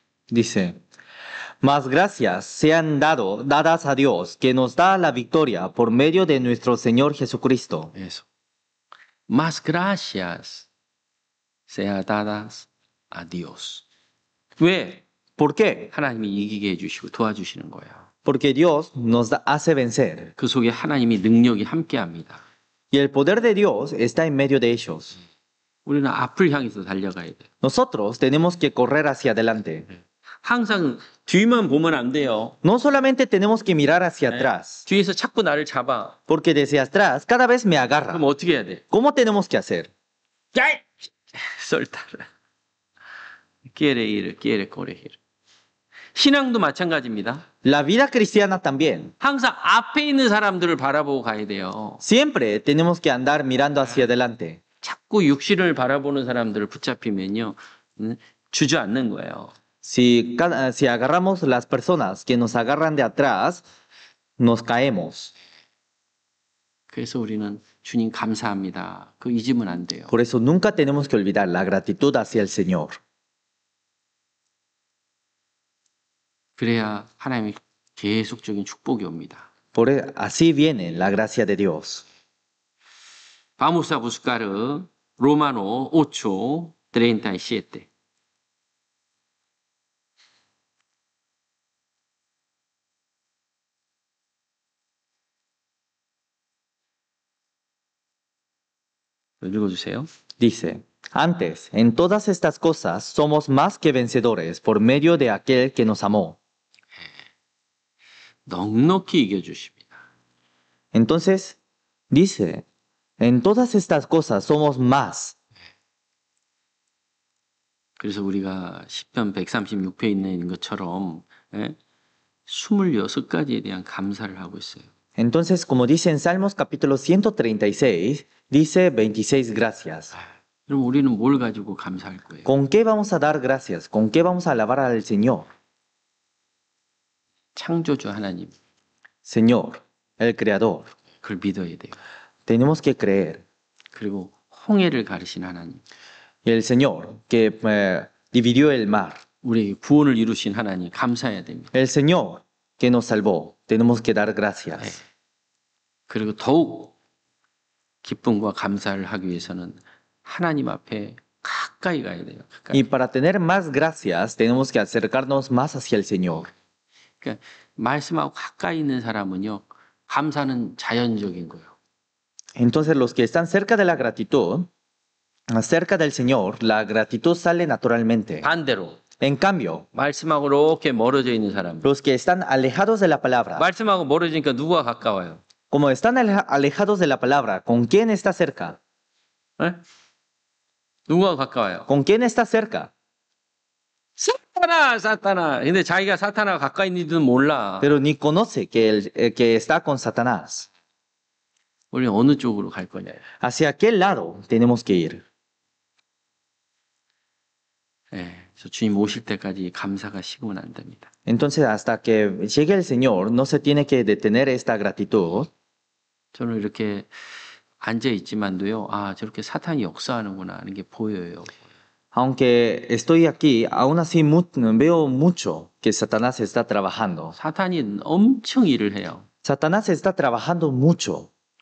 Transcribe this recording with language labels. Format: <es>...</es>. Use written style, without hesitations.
<es>dice, mas gracias sean dadas a Dios, que nos da la victoria por medio de nuestro Señor Jesucristo. Eso. Más gracias sea dadas a Dios.</es> <ko>왜?</ko> <es>¿Por qué?</es> <ko>하나님이 이기게 해주시고 도와주시는 거예요.</ko> <es>Porque Dios nos hace vencer,</es> <ko>그 속에 하나님의 능력이 함께합니다.</ko> <es>y el poder de Dios está en medio de ellos.</es> <ko>우리는 앞을 향해서 달려가야 돼.</ko> <es>Nosotros tenemos que correr hacia adelante.</es> <ko>항상 뒤만 보면 안 돼요.</ko> <es>No solamente tenemos que mirar hacia atrás,</es> <ko>뒤에서 자꾸 나를 잡아.</ko> <es>porque desde atrás cada vez me agarra.</es> <ko>그럼 어떻게 해야 돼?</ko> <es>¿Cómo tenemos que hacer? 야! soltar. quiere ir, quiere corregir.</es> <ko>신앙도 마찬가지입니다.</ko> <es>La vida cristiana también.</es> <ko>항상 앞에 있는 사람들을 바라보고 가야 돼요.</ko> <es>Siempre tenemos que andar mirando hacia adelante.</es> <ko>자꾸 육신을 바라보는 사람들을 붙잡히면요. 주저앉는 거예요.</ko> <es>Si agarramos las personas que nos agarran de atrás, nos caemos.</es> <ko>그래서 우리는 주님 감사합니다. 그거 잊으면 안 돼요.</ko> <es>Por eso nunca tenemos que olvidar la gratitud hacia el Señor.</es> <ko>그래야 하나님의 계속적인 축복이 옵니다.</ko> <es>Así viene la gracia de Dios. Vamos a buscar Romanos 8:37.</es> <ko>읽어주세요.</ko> <es>Dice, antes, en todas estas cosas somos más que vencedores por medio de aquel que nos amó.</es> <ko>넉넉히 이겨주십니다.</ko> <es>Entonces, dice, en todas estas cosas somos más.</es> <ko>그래서 우리가 시편 136편에 있는 것처럼 26가지에 대한 감사를 하고 있어요.</ko> <es>Entonces, como dice en Salmos capítulo 136, dice 26 gracias.</es> <ko>그럼 우리는 뭘 가지고 감사할 거예요?</ko> <es>¿Con qué vamos a dar gracias? ¿Con qué vamos a alabar al Señor?</es> <ko>창조주 하나님,</ko> <es>Señor, el Creador.</es> <ko>그걸 믿어야 돼요.</ko> <es>Tenemos que creer.</es> <ko>그리고 홍해를 가르신 하나님,</ko> <es>Y el Señor que dividió el mar.</es> <ko>우리에게 구원을 이루신 하나님 감사해야 됩니다.</ko> <es>El Señor que nos salvó, tenemos que dar gracias.</es> <ko>그리고 더욱 기쁨과 감사를 하기 위해서는 하나님 앞에 가까이 가야 돼요. 가까이.</ko> <es>Y para tener más gracias, tenemos que acercarnos más hacia el Señor.</es> <ko>그러니까 말씀하고 가까이 있는 사람은요. 감사는 자연적인 거예요.</ko> <es>Entonces los que están cerca de la gratitud, cerca del Señor, la gratitud sale naturalmente.</es> <ko>반대로</ko> <es>En cambio,</es> <ko>말씀하고 이렇게 멀어져 있는 사람.</ko> <es>los que están alejados de la palabra,</es> <ko>말씀하고 멀어지니까 누가 가까워요?</ko> <es>como están alejados de la palabra, ¿con quién está cerca?</es> <ko>에? 누가 가까워요?</ko> <es>¿Con quién está cerca?</es> <ko>사타나. 근데 자기가 사타나가 가까이 있는지는 몰라.</ko> <es>Pero ni conoce que está con Satanás.</es> <ko>우리 어느 쪽으로 갈 거냐?</ko> <es>¿Hacia qué lado tenemos que ir?</es> <ko>예, 그래서 주님 오실 때까지 감사가 식으면 안 됩니다.</ko> <es>Entonces, hasta que llegue el Señor, no se tiene que detener esta gratitud.</es> <ko>저는 이렇게 앉아 있지만도요, 아 저렇게 사탄이 역사하는구나 하는 게 보여요.</ko> <es>Aunque estoy aquí, aún así veo mucho que Satanás está trabajando.</es> <ko>사탄이 엄청 일을 해요.</ko> <es>Satanás está trabajando mucho.</es>